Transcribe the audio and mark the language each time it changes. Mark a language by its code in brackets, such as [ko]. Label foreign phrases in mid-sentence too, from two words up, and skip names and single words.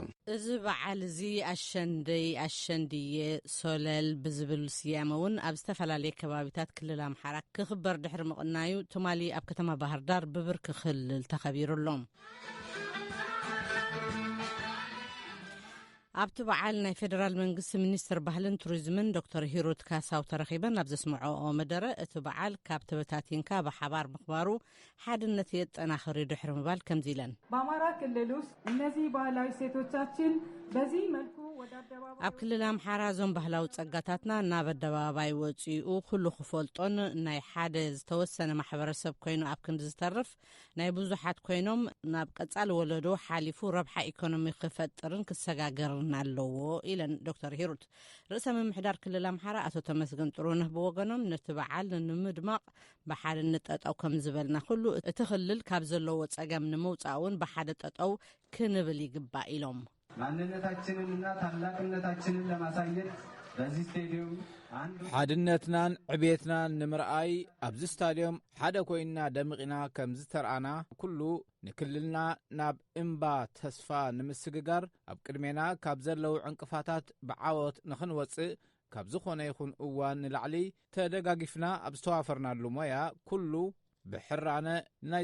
[ti] እዚ በዓል እዚ ኣሸንድየ ሶለል ብዝብል ስያመ እውን ኣብ ዝተፈላለየ ከባቢታት ክልል ኣምሓራ ክኽበር ድሕሪ ምቕናዩ ትማሊ ኣብ ከተማ ባህር ዳር ብብርኪ ክልል ተኸቢሩሎም። ኣብቲ በዓል ናይ ፌደራል መንግስቲ ሚኒስትር ባህልን ቱሪዝምን ዶክተር ሂሩት ካሳው ተረኺበን ኣብ ዘስምዖኦ መደረ እቲ በዓል ካብ ተበታቲንካ ብሓባር ምኽባሩ ሓድነት የጠናኽር ድሕሪ ምባል ከምዚ ኢለን [am] በአማራ ክልል ውስጥ እነዚህ ባህላዊ ሴቶቻችን በዚህ መልኩ [ti] ኣብ ክልል ኣምሓራ ዞም ባህላዊ ጸጋታትና ናብ ኣደባባይ ወፂኡ ኩሉ ክፈልጦን ናይ ሓደ ዝተወሰነ ማሕበረሰብ ኮይኑ ኣብ ክንዲ ዝተርፍ ናይ ብዙሓት ኮይኖም ናብ ቀጻሊ ወለዶ ሓሊፉ ረብሓ ኢኮኖሚ ክፈጥርን ክሰጋገርን ኣለዎ ኢለን ዶክተር ሂሩት። ርእሰ ምምሕዳር ክልል ኣምሓራ ኣቶ ተመስገን ጥሩነህ ብወገኖም ነቲ በዓል ንምድማቕ ብሓደ ንጠጠው ከም ዝበልና ኩሉ እቲ ክልል ካብ ዘለዎ ጸገም ንምውፃእውን ብሓደ ጠጠው ክንብል ይግባእ ኢሎም [am] ማንነታችንንና ታላቅነታችንን ለማሳየት በዚህ ስታዲየም [ti] ሓድነትናን ዕቤትናን ንምርኣይ ኣብዚ ስታዲየም ሓደ ኮይንና ደምቂና ከም ዝተርኣና ኩሉ ንክልልና ናብ እምባ ተስፋ ንምስግጋር ኣብ ቅድሜና ካብ ዘለው ዕንቅፋታት ብዓወት ንኽንወፅእ ካብ ዝኾነ ይኹን እዋን ንላዕሊ ተደጋጊፍና ኣብ ዝተዋፈርናሉ ሞያ ኩሉ ብሕራነ ናይ